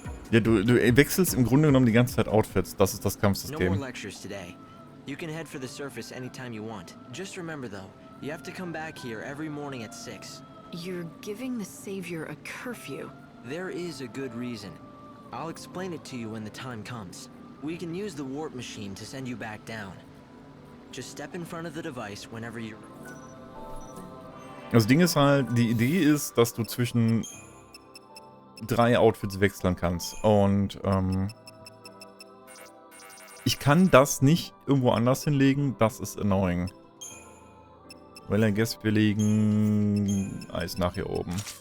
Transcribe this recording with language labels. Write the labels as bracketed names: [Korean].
[German] Ja, du wechselst im Grunde genommen die ganze Zeit Outfits. Das ist das [English] No [German] Kampfsystem. [English] more lectures today. You can head for the surface anytime you want. Just remember though, you have to come back here every morning at 6. You're giving the Savior a curfew. There is a good reason. I'll explain it to you when the time comes. We can use the warp machine to send you back down. Just step in front of the device whenever you're... [German] Das Ding ist halt, die Idee ist, dass du zwischen 3 Outfits wechseln kannst. Und ich kann das nicht irgendwo anders hinlegen. Das ist annoying. [English] Well, I guess [German] wir legen Eis nach hier oben.